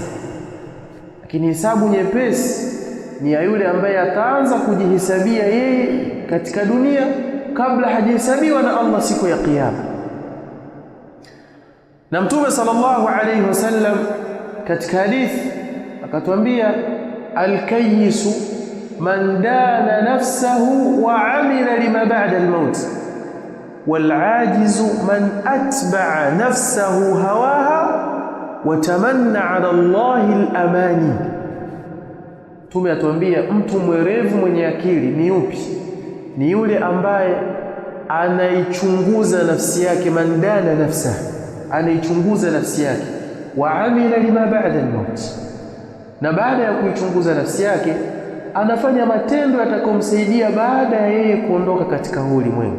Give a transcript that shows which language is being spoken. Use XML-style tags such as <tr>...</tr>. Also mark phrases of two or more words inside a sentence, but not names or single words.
<sw>Lakini hisabu nyepesi ni ya yule ambaye ataanza kujihisabia yeye katika dunia kabla hajahesabiwa na Allah siku ya kiyama. Na Mtume</sw> <ar>صلى الله عليه وسلم</ar> <sw>katika hadithi akatuambia,</sw> <ar>الكيس من دان نفسه وعمل لما بعد الموت والعاجز من أتبع نفسه هواها وتمنى على الله الأماني.</ar> <sw>Mtume atuambia mtu mwerevu mwenye akili ni yupi? Ni yule ambaye anaichunguza nafsi yake,</sw> <ar>من دان نفسه,</ar> <sw>anaichunguza nafsi yake,</sw> <ar>وعمل لما بعد الموت,</ar> <sw>na baada ya kuichunguza nafsi yake anafanya matendo yatakayomsaidia baada ya yeye kuondoka katika ulimwengu.</sw>